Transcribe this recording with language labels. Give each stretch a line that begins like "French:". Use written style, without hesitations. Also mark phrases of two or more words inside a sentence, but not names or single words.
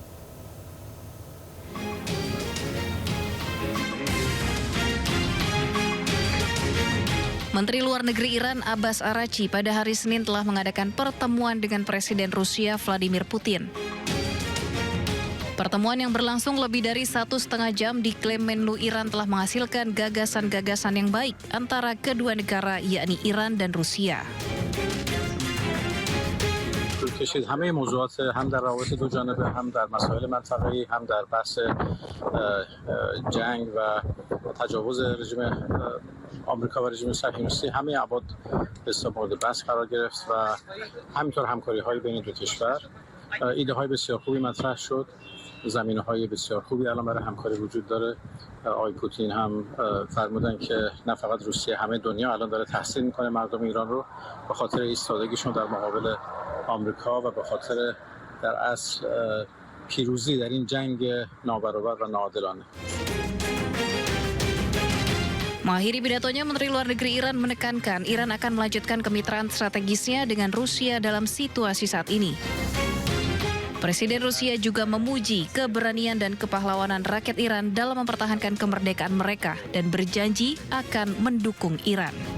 Indonesian: Menteri Luar Negeri Iran Abbas Araghchi pada hari Senin telah mengadakan pertemuan dengan Presiden Rusia Vladimir Putin. Pertemuan yang berlangsung lebih dari 1,5 jam diklaim Menlu Iran telah menghasilkan gagasan-gagasan yang baik antara kedua negara yakni Iran dan Rusia.
Persian: طول کشید. همه موضوعات هم در روابط دو جانبه، هم در مسائل منطقه‌ای، هم در بحث جنگ و تجاوز رژیم آمریکا و رژیم صهیونیستی همه ابعاد به اصطلاح مورد بحث قرار گرفت و همینطور همکاری‌های بین دو کشور. ایده‌های بسیار خوبی مطرح شد. زمینه‌های بسیار خوبی الان برای همکاری وجود داره. آقای پوتین هم فرمودن که نه فقط روسیه، همه دنیا الان داره تحسین میکنه مردم ایران رو به خاطر ایستادگیشون در مقابل آمریکا و به خاطر در اصل پیروزی در این جنگ نابرابر و ناعادلانه.
Indonesian: Mengakhiri pidatonya, Menteri Luar Negeri Iran menekankan Iran akan melanjutkan kemitraan strategisnya dengan Rusia dalam situasi saat ini. Presiden Rusia juga memuji keberanian dan kepahlawanan rakyat Iran dalam mempertahankan kemerdekaan mereka dan berjanji akan mendukung Iran.